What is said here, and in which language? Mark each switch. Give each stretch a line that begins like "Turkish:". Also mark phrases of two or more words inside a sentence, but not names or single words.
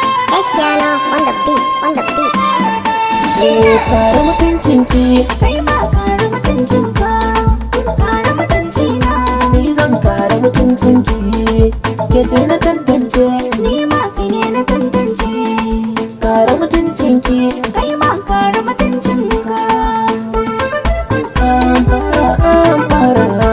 Hausa: Gaskiya na,
English: on the beat, on the beat.
Hausa: Eh, kare mutuncinki. Kai ma kare mutuncinka, kare mutuncina. Ni zan kare mutuncinki. Ke ce na tantance. Ni ma kai ne na tantance. Kare mutuncinki. Kai ma kare mutuncinka. An fara, an fara.